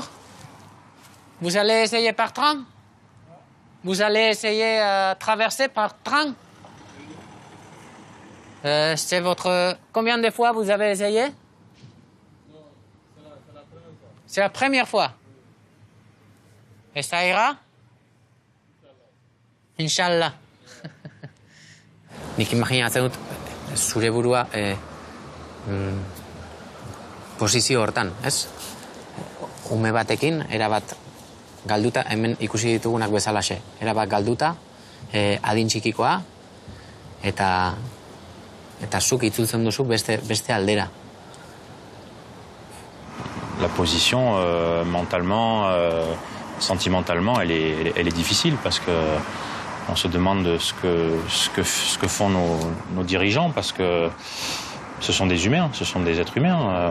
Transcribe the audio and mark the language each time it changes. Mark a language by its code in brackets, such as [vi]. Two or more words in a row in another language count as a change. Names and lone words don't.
[fr] Vous allez essayer par train? Vous allez essayer traverser par train? C'est votre... Combien de fois vous avez essayé? C'est la première fois. Et ça ira? Inch'Allah. [eu] Nik imaginatzen dut zure burua posizio hortan, ez? Ume batekin, erabat galduta, hemen ikusi ditugunak bezalaxe. Erabat galduta, adin txikikoa, eta zuk itzultzen duzu beste aldera. [fr] La position, mentalement, sentimentalement, elle est difficile parce que on se demande ce que font nos dirigeants parce que ce sont des humains, ce sont des êtres humains.